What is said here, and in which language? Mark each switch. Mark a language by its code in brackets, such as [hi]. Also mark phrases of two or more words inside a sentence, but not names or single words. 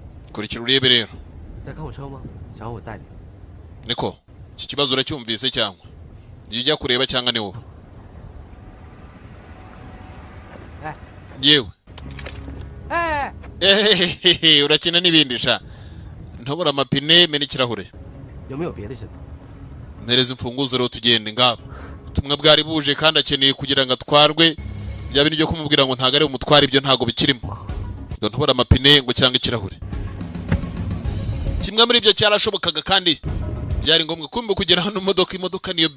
[rw] kurikira urebe rero [zh] 在看我车吗？想让我载你？ [rw] niko iki kibazo uracyumvise cyangwa ujya kureba cyangwa ni wowe yewe urakina n'ibindi sha ntobora amapine mena ikirahure [zh] 有没有别的事？ [rw] mpereza imfunguzo rero tugende ngabo ubutumwa bwari buje kandi akeneye kugira ngo atwarwe bya bintu byo kumubwira ngo ntago ari umutwara ibyo ntago bikirimo ntobora amapine ngo cyangwa ikirahure kimwe muri ibyo cyarashobokaga kandi byari ngombwa kumbe kugera hano imodoka niyo